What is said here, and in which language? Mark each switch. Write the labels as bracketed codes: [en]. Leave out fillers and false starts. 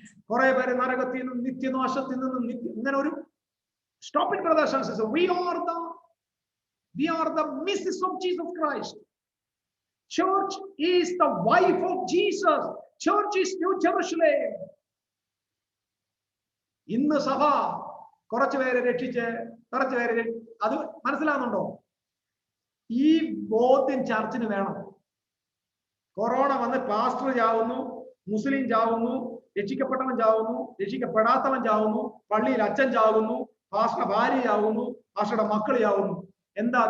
[ml] കുറെ പേര് നരകത്തിൽ നിന്നും നിത്യനാശത്തിൽ നിന്നും ഇങ്ങനെ ഒരു [en] stop it, brothers and sisters. We are the missus of Jesus Christ. Church is the wife of Jesus. Church is New Jerusalem. [ml] ഇന്ന് സഭ കുറച്ചുപേരെ രക്ഷിച്ച് കുറച്ചുപേരെ, അത് മനസ്സിലാകുന്നുണ്ടോ? ഈ ബോധ്യം ചർച്ചിന് വേണം. കൊറോണ വന്ന് പാസ്റ്റർ ചാവുന്നു, മുസ്ലിം ചാവുന്നു, രക്ഷിക്കപ്പെട്ടവൻ ചാവുന്നു, രക്ഷിക്കപ്പെടാത്തവൻ ചാവുന്നു, പള്ളിയിൽ അച്ഛൻ ചാവുന്നു, പാസ്റ്റർ ഭാര്യ ചാവുന്നു, പാസ്റ്ററുടെ മക്കൾ ചാവുന്നു. എന്താ?